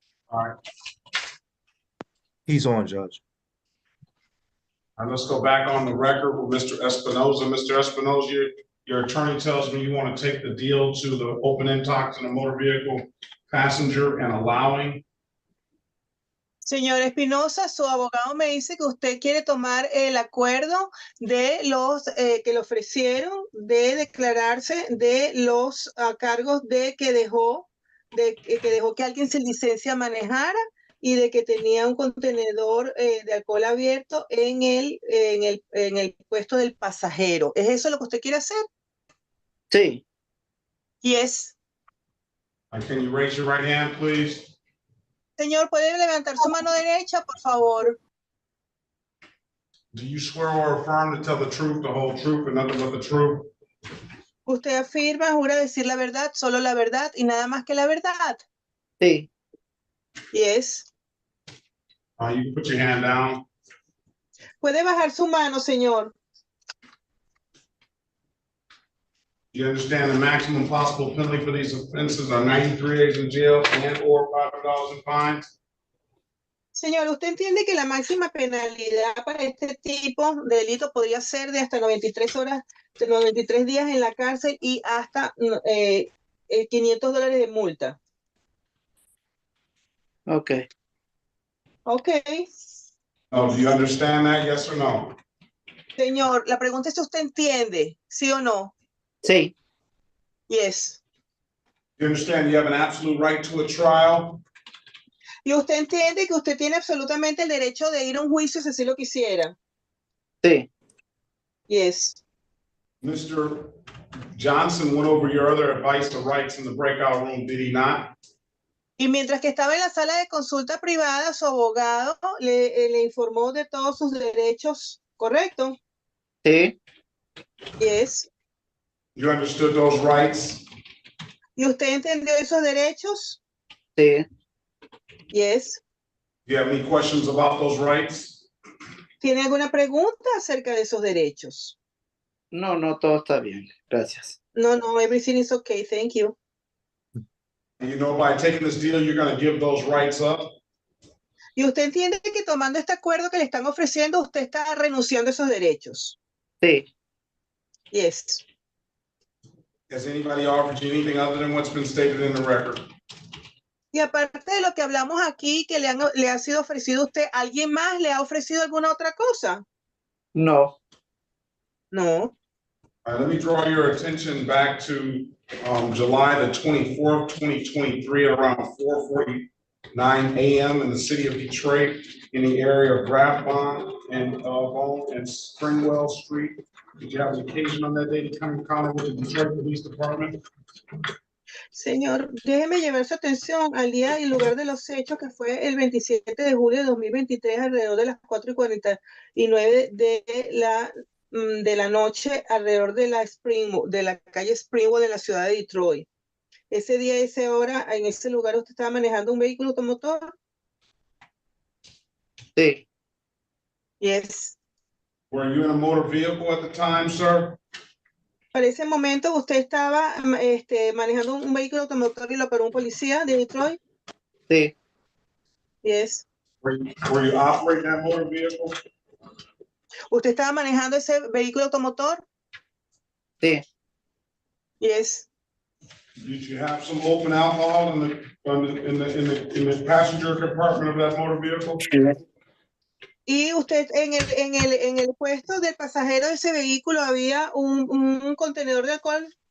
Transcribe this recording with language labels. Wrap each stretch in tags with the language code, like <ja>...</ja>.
<en>All right. He's on, Judge. And let's go back on the record with Mr. Espinoza. Mr. Espinoza, your attorney tells me you want to take the deal to the open-end talks in a motor vehicle passenger and allowing.</en> <es>Señor Espinosa, su abogado me dice que usted quiere tomar el acuerdo de los que le ofrecieron de declararse de los cargos de que dejó que alguien sin licencia manejara y de que tenía un contenedor de alcohol abierto en el puesto del pasajero. ¿Es eso lo que usted quiere hacer? Sí.</es> <en>Yes. Can you raise your right hand, please?</en> <es>Señor, ¿puede levantar su mano derecha, por favor?</es> <en>Do you swear or affirm to tell the truth, the whole truth, and nothing but the truth?</en> <es>¿Usted afirma, jura decir la verdad, solo la verdad y nada más que la verdad? Sí.</es> <en>Yes. You can put your hand down.</en> <es>¿Puede bajar su mano, señor?</es> <en>You understand the maximum possible penalty for these offenses are 93 days in jail and or $500 in fines?</en> <es>Señor, ¿usted entiende que la máxima penalidad para este tipo de delito podría ser de hasta 93 horas, de 93 días en la cárcel y hasta $500 de multa?</es> <en>Okay. Okay. Oh, do you understand that? Yes or no?</en> <es>Señor, la pregunta es si usted entiende, ¿sí o no? Sí.</es> <en>Do Yes. you understand you have an absolute right to a trial?</en> <es>¿Y usted entiende que usted tiene absolutamente el derecho de ir a un juicio si así lo quisiera? Sí.</es> <en>Yes. Mr. Johnson went over your other advice to rights in the breakout room, did he not?</en> <es>Y mientras que estaba en la sala de consulta privada, su abogado le informó de todos sus derechos, ¿correcto? Sí.</es> <en>Yes. You understood those rights?</en> <es>¿Y usted entendió esos derechos? Sí.</es> <en>Yes. Do you have any questions about those rights?</en> <es>¿Tiene alguna pregunta acerca de esos derechos? No, todo está bien. Gracias.</es> <en>No, everything is okay, thank you. And you know by taking this deal, you're going to give those rights up?</en> <es>¿Y usted entiende que tomando este acuerdo que le están ofreciendo, usted está renunciando a esos derechos? Sí.</es> <en>Yes. Has anybody offered you anything other than what's been stated in the record?</en> <es>Y aparte de lo que hablamos aquí, que le ha sido ofrecido a usted, ¿alguien más le ha ofrecido alguna otra cosa? No.</es> <en>No. All right, let me draw your attention back to July the 24th, 2023, around 4:49 a.m. in the city of Detroit, in the area of Rathbone and Springwell Street. Did you have an occasion on that day to come in contact with the Detroit Police Department?</en> <es>Señor, déjeme llevar su atención al día y lugar de los hechos, que fue el 27 de julio de 2023, alrededor de las 4:49 de la noche, alrededor de la calle Springwood de la ciudad de Detroit. Ese día, esa hora, en ese lugar, ¿usted estaba manejando un vehículo automotor? Sí,</es> <en>Yes. Were you in a motor vehicle at the time, sir?</en> <es>Para ese momento usted estaba manejando un vehículo automotor y lo paró un policía de Detroit. sí,</es> <en>Yes. Were you operating that motor vehicle?</en> <es>¿Usted estaba manejando ese vehículo automotor? sí.</es> <en>Yes. Did you have some open alcohol in the passenger compartment of that motor vehicle?</en> <es>Y usted en el puesto del pasajero de ese vehículo había un contenedor de alcohol</es>